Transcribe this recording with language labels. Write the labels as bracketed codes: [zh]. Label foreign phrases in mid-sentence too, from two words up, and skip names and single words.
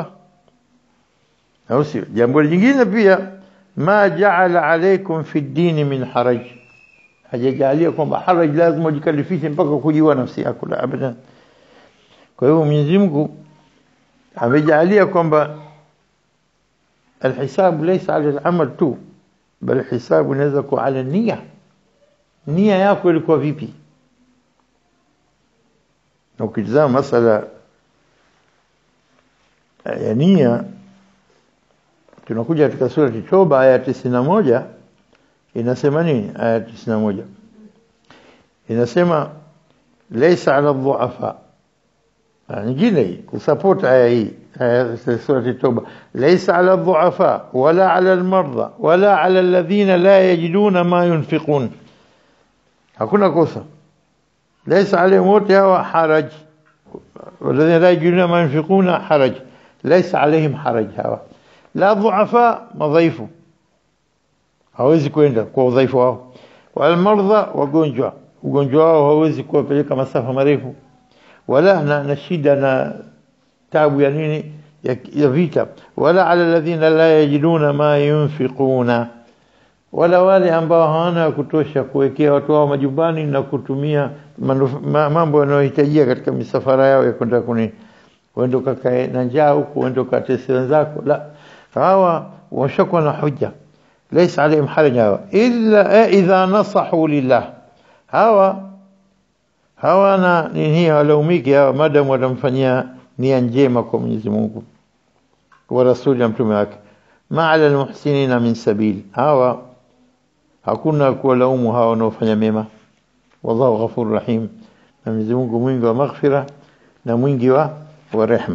[sw] Au sio? Jambo lingine pia, [ar] ما جعل عليكم في الدين من حرج, [sw] hajajalia kwamba haraj lazima ujikalifishe mpaka kujua nafsi yako, [ar] لا أبدا. [sw] Kwa hiyo Mwenyezi Mungu amejalia kwamba [ar] الحساب ليس على العمل [sw] tu, bali hisabu inaweza kuwa ala nia yako ilikuwa vipi. Na ukitazama masala ya nia, tunakuja katika sura Toba aya 91, inasema nini? Aya 91 inasema [ar] ليس على الضعفاء, [sw] nyingine kusupport aya hii [ar] سورة التوبة ليس على الضعفاء ولا على المرضى ولا على الذين لا يجدون ما ينفقون. [sw] hakuna kosa, [ar] ليس عليهم wote حرج, والذين لا يجدون ما ينفقون حرج, ليس عليهم حرج. [sw] hawa la ضعفاء madhaifu, hawezi kwenda kwa udhaifu wao, wal marضى wagonjwa, ugonjwa wao hawezi kuwapeleka masafa marefu, wala na shida na tabu ya nini, ya vita, wala [ar] على الذين لا يجدون ما ينفقون, [sw] wala wale ambao hawana kutosha kuwekea watu wao majumbani na kutumia mambo yanayohitajia katika misafara yao ya kwenda uende ukakae na njaa huko, uende ukatese wenzako, la, hawa washakuwa na hujja. [ar] ليس عليهم حرج إلا إذا نصحوا لله [sw] hawana nini walaumiki hawa madam watamfanyia nia njema kwa Mwenyezi Mungu wa rasuli ya mtume wake [ar] ما على المحسنين من سبيل [sw] hawa hakuna kuwalaumu hawa wanaofanya mema [ar] والله غفور رحيم [sw] na Mwenyezi Mungu mwingi wa maghfira na mwingi wa rehema.